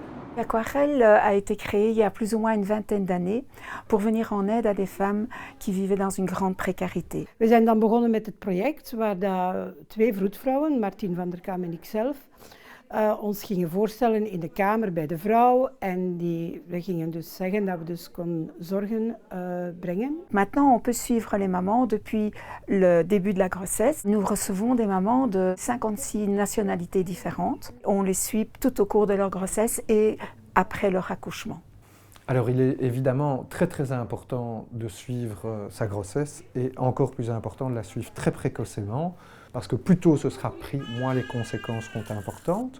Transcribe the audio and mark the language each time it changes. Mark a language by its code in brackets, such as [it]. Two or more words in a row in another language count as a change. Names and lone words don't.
[fr] L'aquarelle a été créée il y a plus ou moins une vingtaine d'années pour venir en aide à des femmes qui vivaient dans une grande précarité. [nl] We zijn dan begonnen met het project waar twee vroedvrouwen, Martien van der Kam en ikzelf, ons gingen voorstellen in de kamer bij de vrouw en we gingen dus zeggen dat we dus kon zorgen brengen. [fr] Maintenant, on peut suivre les mamans depuis le début de la grossesse. Nous recevons des mamans de 56 nationalités différentes. On les suit tout au cours de leur grossesse et après leur accouchement. Alors il est évidemment très important de suivre sa grossesse et encore plus important de la suivre très précocement parce que plus tôt ce sera pris, moins les conséquences seront importantes.